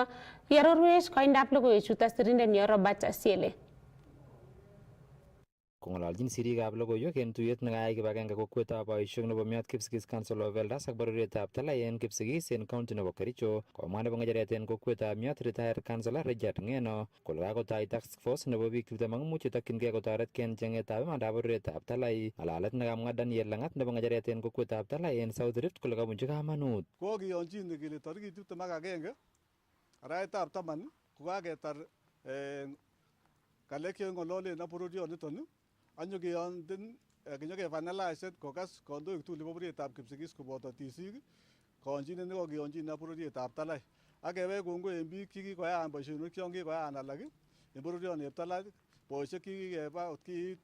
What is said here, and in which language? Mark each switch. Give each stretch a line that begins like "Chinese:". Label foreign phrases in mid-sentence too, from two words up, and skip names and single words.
Kalenjin: Yarorwech koindab logoiwechuto sirindenyo Robert Asiele. Kong'ololjin sirikab logoiwek en tuyet nekayai kibagenge kokwetab boisiek nebo Miot Kipsigis Council of Elders ak bororietab Talai en Kipsigis en county nebo Kericho, komwa nebo ng'echeret en kokwetab Miot
English: retired councillor
Kalenjin: Richard Ng'eno kole kakotoi
English: task force
Kalenjin: nebo biik 25 chetokyingei kotoretkei en cheng'etab imandab bororietab Talai. Ng'alalet nekamwa Daniel Lang'at nebo ng'echeret en kokwetab Talai en South Rift kole kabunchi kamanut. Kokiyonjin kele tarikit 21 arawetab 10 kokaketar ngalek cheng'ololen ak bororioniton anyokeyonten kinyokefinalisen kokas kandoik tugul chebo bororietab Kipsigis koboto tisik kaonjinet nekokiyonjin ak bororietab Talai ak kewech kongoi en biik chekikoyaan boisionik chon kikoyaan alak en bororietab Talai boisiek chekikeba ot kiit